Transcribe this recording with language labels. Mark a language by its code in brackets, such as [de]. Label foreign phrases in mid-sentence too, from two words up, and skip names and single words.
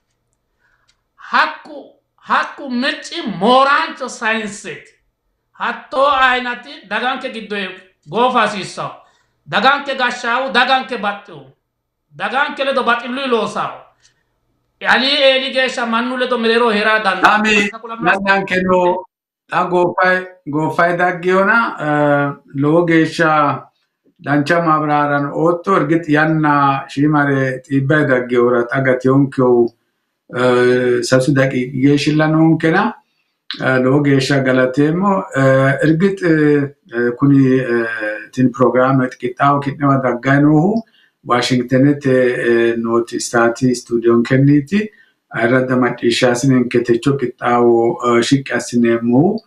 [sid] hakku mirci morancho science hatto ainati daganke giddo gofa sissa daganke gashaw daganke battu daganke le do batillu lo sa ali eligesha mannu le do melero hera dan ami nananke no go fai daggiona logesha dancha mabraran otto ergit yanna shimare tibba daggiora tagationko sasu daqiiqe shillanonkena logesha galatemo ergit kuni tin programme qixxaaw kidnewa dagganohu Washingtonet noti stati studio kenniti arada macciishshaasinen ketecho qixxaaw shiqqasinemo